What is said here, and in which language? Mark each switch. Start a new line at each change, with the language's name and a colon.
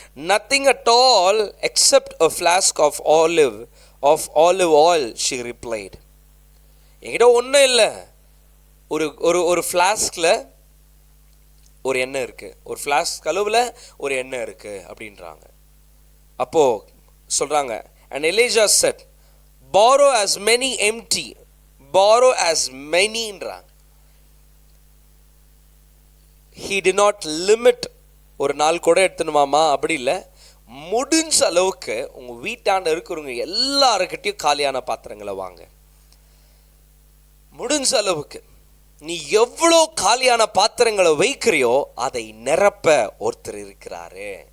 English: Nothing at all except a flask of olive oil, she replied.
Tamil: என்கிட்ட ஒன்றும் இல்லை, ஒரு ஃப்ளாஸ்கில் ஒரு எண்ணெய் இருக்கு, ஒரு ஃப்ளாஸ்க் கழுவில் ஒரு எண்ணெய் இருக்கு அப்படின்றாங்க. அப்போ சொல்றாங்க,
English: and Elijah said, borrow as many empty, borrow as many
Tamil: ன்றாங்க.
English: he did not limit.
Tamil: ஒரு நாள் கூட எடுத்துனுமாமா அப்படி இல்லை, முடிஞ்ச அளவுக்கு உங்க வீட்டாண்ட இருக்கிறவங்க எல்லாருக்கிட்டையும் காலியான பாத்திரங்களை வாங்க. முடிஞ்ச அளவுக்கு நீ எவ்வளோ காலியான பாத்திரங்களை வைக்கிறியோ அதை நிரப்ப ஒருத்தர் இருக்கிறாரு.